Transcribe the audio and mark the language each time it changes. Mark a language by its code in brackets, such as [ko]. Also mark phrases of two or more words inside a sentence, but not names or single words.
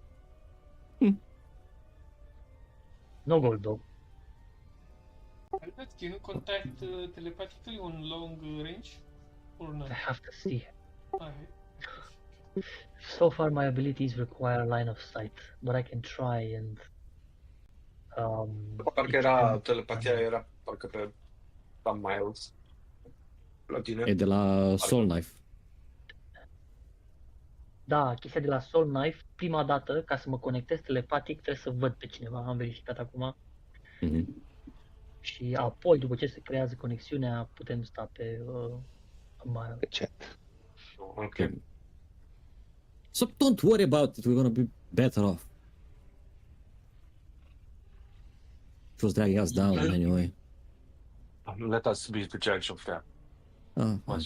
[en] No gold though. Albert, can you contact telepathically on long range? Or not? I have to see. I- So far my abilities require line of sight, but I can try and [ro] Parcă era telepatia, era parcă pe [en] some miles [ro] la tine. E de la Soul Knife. Da, chestia de la Soul Knife, prima dată, ca să mă conectez telepatic, trebuie să văd pe cineva, am verificat acum. Mhm. Și apoi, după ce se creează conexiunea, putem sta pe mile. [en] The chat. Okay. So don't worry about it. We're gonna be better off. She was dragging us down anyway. Let us be the judge of that. Was